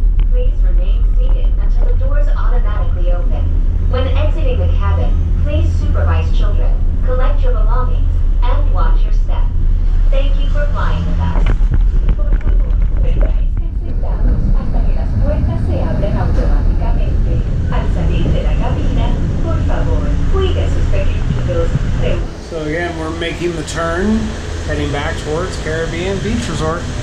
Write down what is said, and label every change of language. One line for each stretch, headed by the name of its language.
English: Please remain seated until the doors automatically open. When exiting the cabin, please supervise children, collect your belongings, and watch your step. Thank you for flying with us.
Spanish: Por favor, permanezcan sentados hasta que las puertas se abren automáticamente. Al salir de la cabina, por favor, cuide sus pequeñitos.
English: So again, we're making the turn, heading back towards Caribbean Beach Resort.